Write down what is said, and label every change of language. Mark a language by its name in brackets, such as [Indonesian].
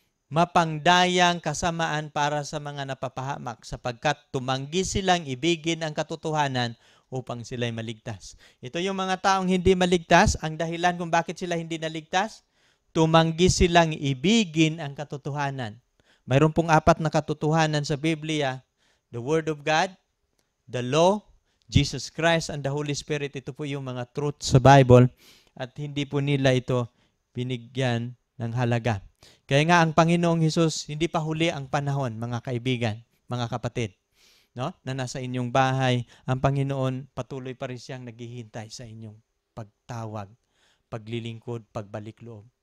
[Filipino] mapangdayang kasamaan para sa mga napapahamak sapagkat tumanggi silang ibigin ang katotohanan upang sila'y maligtas. Ito yung mga taong hindi maligtas. Ang dahilan kung bakit sila hindi naligtas, tumanggi silang ibigin ang katotohanan. Mayroon pong 4 na katotohanan sa Biblia. [English] The Word of God, the Law, Jesus Christ, and the Holy Spirit. [Filipino] Ito po yung mga truth sa Bible at hindi po nila ito binigyan ng halaga. Kaya nga ang Panginoong Hesus, hindi pa huli ang panahon, mga kaibigan, mga kapatid, no? Na nasa inyong bahay, ang Panginoon patuloy pa rin siyang naghihintay sa inyong pagtawag, paglilingkod, pagbalik loob.